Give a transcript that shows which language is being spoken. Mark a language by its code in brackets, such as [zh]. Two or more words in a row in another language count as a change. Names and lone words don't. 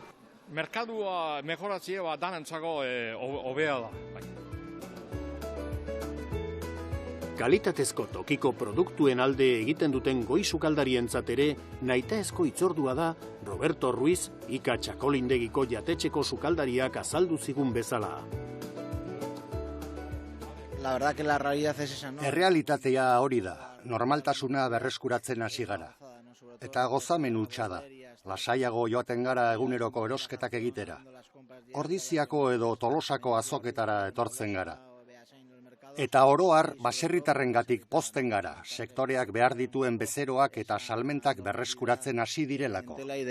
[eu] Merkadua mejoratzea danantzako hobea da. Kalitatezko tokiko produktuen alde egiten duten goi sukaldarientzat ere nahitaezko hitzordua da Roberto Ruiz Ika Txakolindegiko jatetxeko sukaldariak azaldu zigun bezala. [es] La verdad que la realidad es esa, ¿no? [eu] Errealitatea hori da, normaltasuna berreskuratzen hasi gara. Eta gozamen hutsa da, lasaiago joaten gara eguneroko erosketak egitera. Ordiziako edo Tolosako azoketara etortzen gara. Eta oroar baserritarrengatik pozten gara, sektoreak behar dituen bezeroak eta salmentak berreskuratzen hasi direlako.